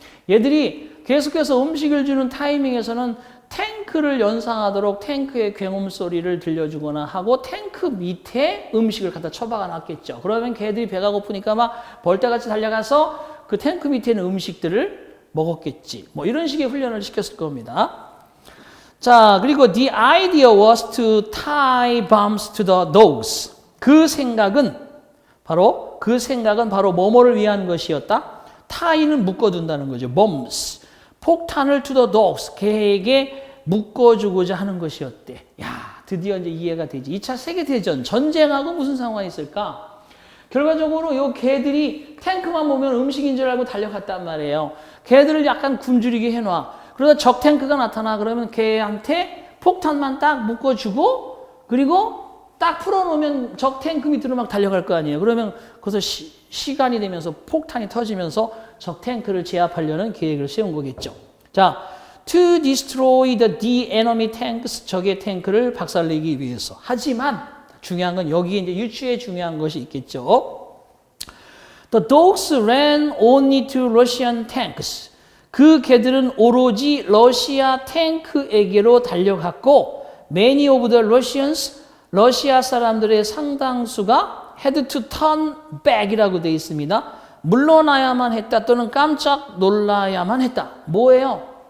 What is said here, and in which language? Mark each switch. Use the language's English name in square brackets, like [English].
[Korean] 얘들이 계속해서 음식을 주는 타이밍에서는 탱크를 연상하도록 탱크의 굉음 소리를 들려주거나 하고 탱크 밑에 음식을 갖다 처박아 놨겠죠. 그러면 개들이 배가 고프니까 막 벌떼같이 달려가서 그 탱크 밑에 있는 음식들을 먹었겠지. 뭐 이런 식의 훈련을 시켰을 겁니다. 자, 그리고 [English] the idea was to tie bombs to the dogs. [Korean] 그 생각은 바로 뭐뭐를 위한 것이었다? tie는 묶어둔다는 거죠. [English] bombs. [Korean] 폭탄을 [English] to the dogs. [Korean] 개에게 묶어주고자 하는 것이었대. 야, 드디어 이제 이해가 되지. 2차 세계대전, 전쟁하고 무슨 상관이 있을까? 결과적으로 요 개들이 탱크만 보면 음식인 줄 알고 달려갔단 말이에요. 개들을 약간 굶주리게 해놔. 그러다 적 탱크가 나타나. 그러면 개한테 폭탄만 딱 묶어주고 그리고 딱 풀어놓으면 적 탱크 밑으로 막 달려갈 거 아니에요. 그러면 거기서 시간이 되면서 폭탄이 터지면서 적 탱크를 제압하려는 계획을 세운 거겠죠. 자, [English] to destroy the enemy tanks, [Korean] 적의 탱크를 박살내기 위해서. 하지만 중요한 건 여기에 이제 유추에 중요한 것이 있겠죠. [English] The dogs ran only to Russian tanks. [Korean] 그 개들은 오로지 러시아 탱크에게로 달려갔고 [English] many of the Russians, [Korean] 러시아 사람들의 상당수가 [English] had to turn back [Korean] 이라고 되어 있습니다. 물러나야만 했다 또는 깜짝 놀라야만 했다. 뭐예요?